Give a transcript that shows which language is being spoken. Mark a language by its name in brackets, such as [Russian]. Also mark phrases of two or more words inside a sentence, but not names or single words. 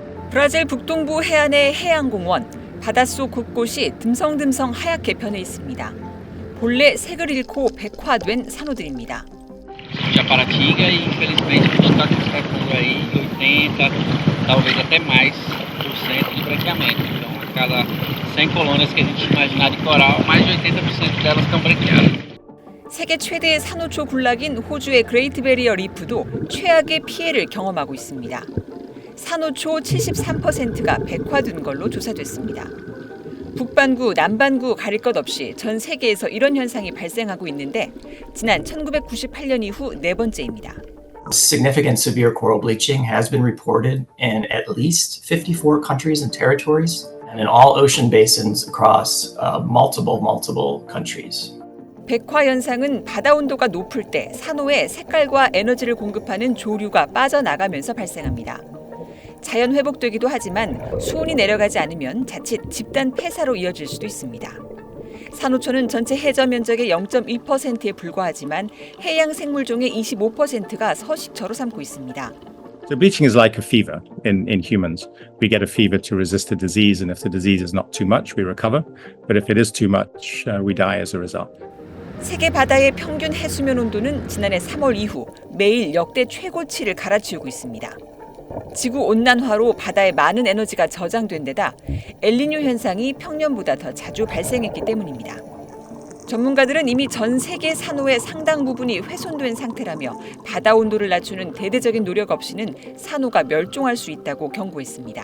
[Korean] 브라질 북동부 해안의 해양공원, 바닷속 곳곳이 듬성듬성 하얗게 변해 있습니다. 본래 색을 잃고 백화된 산호들입니다. [Portuguese] Já Paratinga e infelizmente o total que está com aí 80, talvez até mais por cento de branqueamento. Então, a cada 100 colônias que a gente imaginar de coral, mais de 80% delas estão branqueadas. [Korean] 세계 최대의 산호초 군락인 호주의 그레이트 베리어 리프도 최악의 피해를 경험하고 있습니다. 산호초 73%가 백화된 걸로 조사됐습니다. 북반구, 남반구 가릴 것 없이 전 세계에서 이런 현상이 발생하고 있는데 지난 1998년 이후 네 번째입니다. [English] Significant severe coral bleaching has been reported in at least 54 countries and territories and in all ocean basins across multiple countries. [Korean] 백화 현상은 바다 온도가 높을 때 산호에 색깔과 에너지를 공급하는 조류가 빠져나가면서 발생합니다. 자연 회복되기도 하지만 수온이 내려가지 않으면 자칫 집단 폐사로 이어질 수도 있습니다. 산호초는 전체 해저 면적의 0.2%에 불과하지만 해양 생물종의 25%가 서식처로 삼고 있습니다. [English] So bleaching is like a fever in humans. We get a fever to resist a disease, and if the disease is not too much, we recover. But if it is too much, we die as a result. [Korean] 세계 바다의 평균 해수면 온도는 지난해 3월 이후 매일 역대 최고치를 갈아치우고 있습니다. 지구 온난화로 바다에 많은 에너지가 저장된 데다 엘니뇨 현상이 평년보다 더 자주 발생했기 때문입니다. 전문가들은 이미 전 세계 산호의 상당 부분이 훼손된 상태라며 바다 온도를 낮추는 대대적인 노력 없이는 산호가 멸종할 수 있다고 경고했습니다.